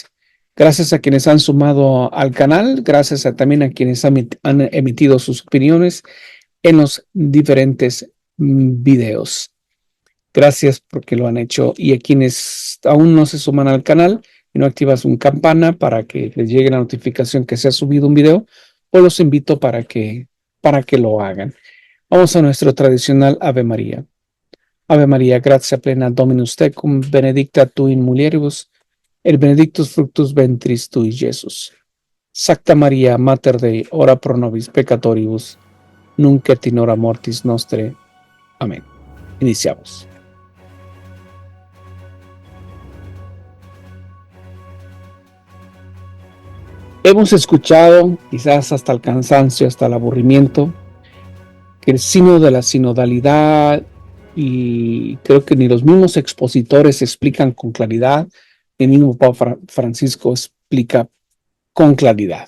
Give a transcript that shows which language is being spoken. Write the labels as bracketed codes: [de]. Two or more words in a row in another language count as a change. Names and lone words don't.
[es] Gracias a quienes han sumado al canal, gracias también a quienes han emitido sus opiniones en los diferentes videos. Gracias porque lo han hecho, y a quienes aún no se suman al canal y no activas una campana para que les llegue la notificación que se ha subido un video, pues los invito para que lo hagan. Vamos a nuestro tradicional Ave María. [la] Ave María, gratia plena Dominus tecum, benedicta tu in mulieribus, et benedictus fructus ventris tui, Jesús. Sacta María, Mater Dei, ora pro nobis peccatoribus, nunc et in hora mortis nostre. [es] Amén. Iniciamos. Hemos escuchado, quizás hasta el cansancio, hasta el aburrimiento, que el sínodo de la sinodalidad, y creo que ni los mismos expositores explican con claridad, el mismo Papa Francisco explica con claridad.